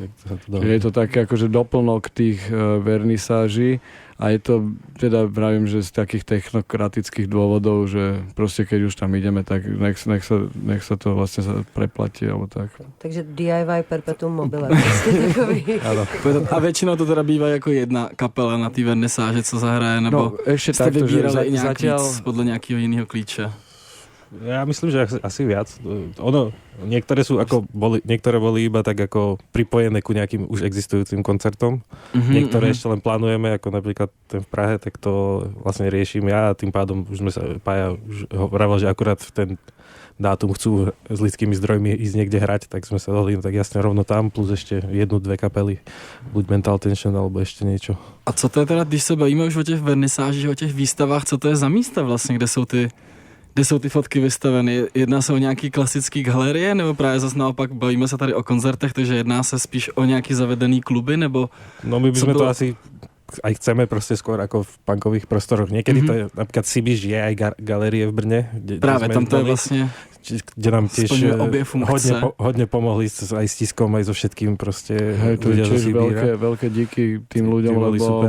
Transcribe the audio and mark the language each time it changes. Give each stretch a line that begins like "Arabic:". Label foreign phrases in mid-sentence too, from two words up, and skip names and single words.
Slovak: Je to také akože doplnok tých vernisáží a je to, teda vravím, že z takých technokratických dôvodov, že proste keď už tam ideme, tak nech sa to vlastne preplatí, alebo tak. Takže DIY
Latin: perpetuum mobile.
Czech: A väčšinou to teda býva jako jedna kapela na té vernisáže, co zahraje, nebo jste vybírali nějak víc podle nějakého jiného klíče?
Slovak: Ja myslím, že asi viac. Niektoré sú ako niektoré boli iba tak ako pripojené ku nejakým už existujúcim koncertom. Niektoré ešte len plánujeme, ako napríklad ten v Prahe, tak to vlastne riešim ja a tým pádom už sme sa Pája už hovoril, že akurát v ten dátum chcú s lidskými zdrojmi ísť niekde hrať, tak sme sa dohodli, tak jasne rovno tam, plus ešte 1-2 kapely, buď Mental Tension, alebo ešte niečo.
Czech: A co to je teda, když se bavíme už o těch vernisážích, o těch výstavách, co to je za místa vlastně, kde jsou ty fotky vystaveny? Jedná se o nějaký klasický galerie, nebo právě zase naopak bavíme se tady o koncertech, takže jedná se spíš o nějaký zavedený kluby, nebo...
Slovak: No my by sme to asi aj chceme proste skôr ako v punkových prostoroch. Niekedy to je, napríklad Sibiš je aj galérie v Brne.
Czech: Právě tam to je vlastne...
Slovak: Kde nám tiež hodne pomohli aj s tiskom, aj so všetkým proste. Hej, to je tiež veľké díky tým ľuďom, lebo super.